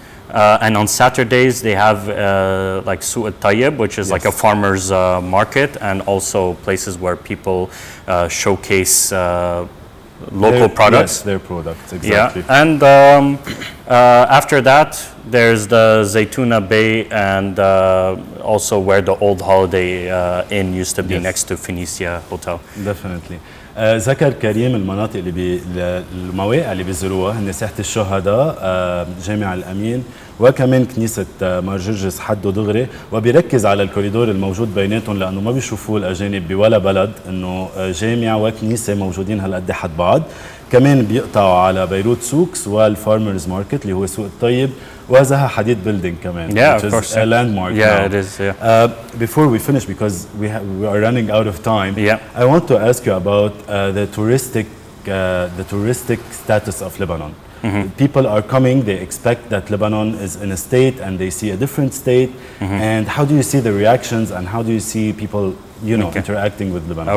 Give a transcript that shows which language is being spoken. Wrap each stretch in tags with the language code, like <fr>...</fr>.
<en>And on Saturdays, they have like Souk al-Tayyib, which is like a farmer's market, and also places where people showcase local products. Yes, their products, exactly. Yeah, and after that, there's the Zaytuna Bay, and also where the old Holiday Inn used to be next to Phoenicia Hotel. Definitely.</en> <ar>ذكر كريم المناطق المواقع اللي بيزوروها هن ساحة الشهداء، جامع الأمين، وكمان كنيسة مرجرجس حد ودغري، وبيركز على الكوريدور الموجود بيناتهم لأنه ما بيشوفوه الأجانب بولا بلد إنه جامع وكنيسة موجودين هالقد حد بعض. كمان بيقطعوا على بيروت سوكس والفارمرز ماركت اللي هو سوق الطيب، وزها حديد بيلدينج كمان.</ar> <en>Yeah, of course. A landmark. Yeah, now. it is. Yeah. Before we finish, because we are running out of time, I want to ask you about the touristic status of Lebanon. People are coming, they expect that Lebanon is in a state and they see a different state. And how do you see the reactions and how do you see people, interacting with Lebanon?</en>